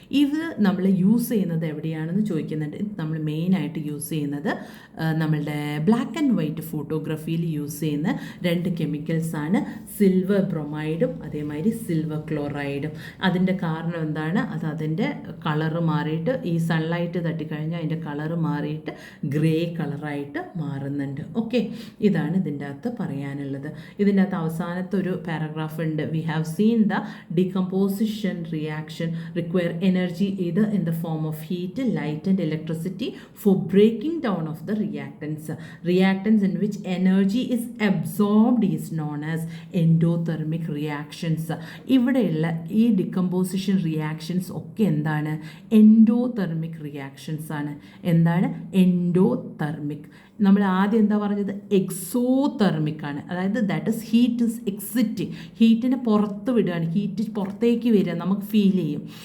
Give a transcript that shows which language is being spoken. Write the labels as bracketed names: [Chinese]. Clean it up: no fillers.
[Malayalam] ഇത് നമ്മൾ യൂസ് ചെയ്യുന്നത് എവിടെയാണെന്ന് ചോദിക്കുന്നുണ്ട്. ഇത് നമ്മൾ മെയിനായിട്ട് യൂസ് ചെയ്യുന്നത് നമ്മളുടെ ബ്ലാക്ക് ആൻഡ് വൈറ്റ് ഫോട്ടോഗ്രാഫിയിൽ യൂസ് ചെയ്യുന്ന രണ്ട് കെമിക്കൽസാണ് സിൽവർ ബ്രൊമൈഡും അതേമാതിരി സിൽവർ ക്ലോറൈഡും. അതിൻ്റെ കാരണം എന്താണ്? അതിൻ്റെ കളറ് മാറിയിട്ട് ഈ സൺലൈറ്റ് തട്ടിക്കഴിഞ്ഞാൽ അതിൻ്റെ കളറ് മാറിയിട്ട് ഗ്രേ കളറായിട്ട് മാറുന്നുണ്ട്. ഓക്കെ, ഇതാണ് ഇതിൻ്റെ അകത്ത് പറയാനുള്ളത്. ഇതിൻ്റെ അകത്ത് അവസാനത്തെ ഒരു പാരഗ്രാഫ് ഉണ്ട്. [English] We have seen the decomposition reaction require energy either in the form of heat, light and electricity for breaking down of the reactants. Reactants in which energy is absorbed is known as endothermic reactions. [Malayalam] ഇവിടെയുള്ള ഈ decomposition reactions ഒക്കെ എന്താണ്? Endothermic reactions ആണ്. എന്താണ് endothermic? നമ്മൾ ആദ്യം എന്താ പറഞ്ഞത്? എക്സോതെർമിക് ആണ്. അതായത് [English] that is heat is exiting, [Malayalam] ഹീറ്റിനെ പുറത്ത് വിടുകയാണ്, ഹീറ്റ് പുറത്തേക്ക് വരിക, നമുക്ക് ഫീൽ ചെയ്യും.